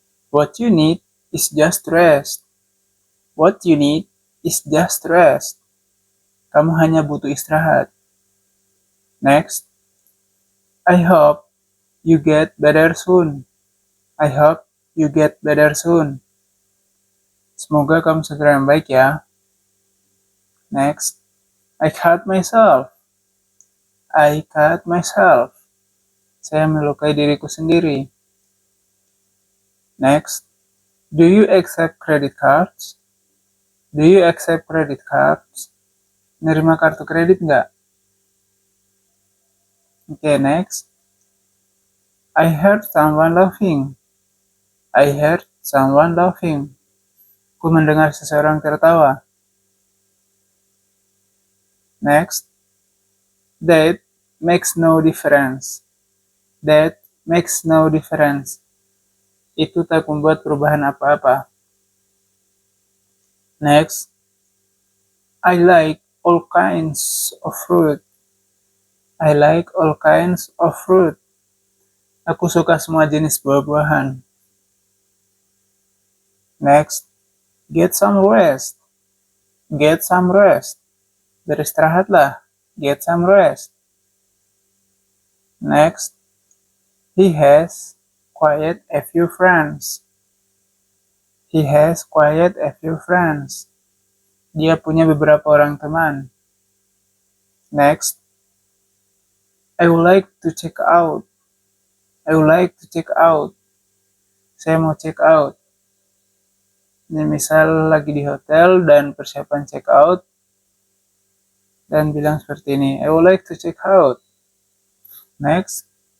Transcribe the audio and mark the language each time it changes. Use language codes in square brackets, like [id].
[en] What you need is just rest. What you need is just rest. [id] Kamu hanya butuh istirahat. [en] Next. I hope you get better soon. I hope you get better soon. [id] Semoga kamu segera membaik ya. [en] Next. I cut myself. I cut myself. [id] Saya melukai diriku sendiri. [en] Next. Do you accept credit cards? Do you accept credit cards? [id] Nerima kartu kredit nggak? [en] Okay, next. I heard someone laughing. I heard someone laughing. [id] Ku mendengar seseorang tertawa. [en] Next. That makes no difference. That makes no difference. [id] Itu tak membuat perubahan apa-apa. [en] Next. I like all kinds of fruit. I like all kinds of fruit. [id] Aku suka semua jenis buah-buahan. [en] Next. Get some rest. Get some rest. [id] Beristirahatlah. [en] Get some rest. Next. He has quite a few friends. He has quite a few friends. [id] Dia punya beberapa orang teman. [en] Next. I would like to check out. I would like to check out. [id] Saya mau check out. Ini misal lagi di hotel dan persiapan check out. Dan bilang seperti ini. [en] I would like to check out. Next.